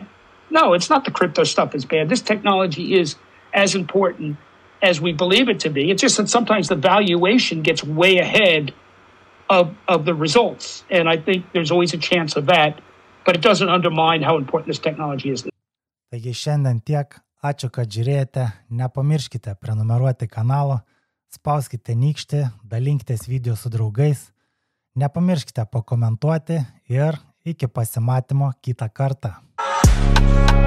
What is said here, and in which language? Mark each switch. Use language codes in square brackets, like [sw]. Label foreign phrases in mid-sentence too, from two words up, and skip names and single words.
[en] No, it's not the crypto stuff is bad. This technology is as important as we believe it to be. It's just that sometimes the valuation gets way ahead of the results. And I think there's always a chance of that, but it doesn't undermine how important this technology is. [lt] Taigi šiandien tiek. Ačiū, kad žiūrėjote. Nepamirškite prenumeruoti kanalo, spauskite nykštį, dalinkitės video su draugais. Nepamirškite pakomentuoti ir iki pasimatymo kitą kartą.